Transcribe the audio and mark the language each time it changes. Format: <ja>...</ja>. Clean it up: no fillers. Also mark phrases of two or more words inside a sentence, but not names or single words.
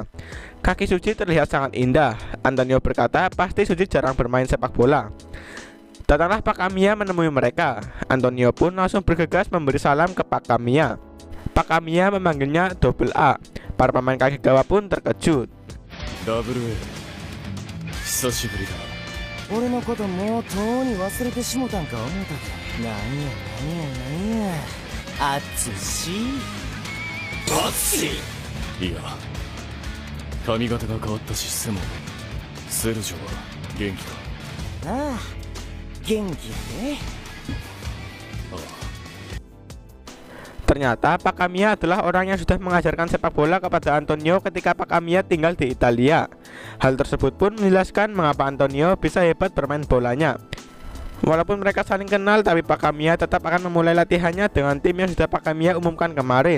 <id>Kaki Suji terlihat sangat indah. Antonio berkata pasti Suji jarang bermain sepak bola. Datanglah Pak Kamiya menemui mereka. Antonio pun langsung bergegas memberi salam ke Pak Kamiya. Pak Kamiya memanggilnya Double A. Para pemain Kagegawa pun terkejut.</id> <ja>Double A, 久しぶりだ。俺のこともうとうに忘れてしもたんか思ったけど、なんやあっつしいや、髪型が変わったしセモン、セルジョは元気か？ああ、元気やね。</ja> <id>Ternyata Pak Kamiya adalah orang yang sudah mengajarkan sepak bola kepada Antonio ketika Pak Kamiya tinggal di Italia. Hal tersebut pun menjelaskan mengapa Antonio bisa hebat bermain bolanya. Walaupun mereka saling kenal, tapi Pak Kamiya tetap akan memulai latihannya dengan tim yang sudah Pak Kamiya umumkan kemarin.</id>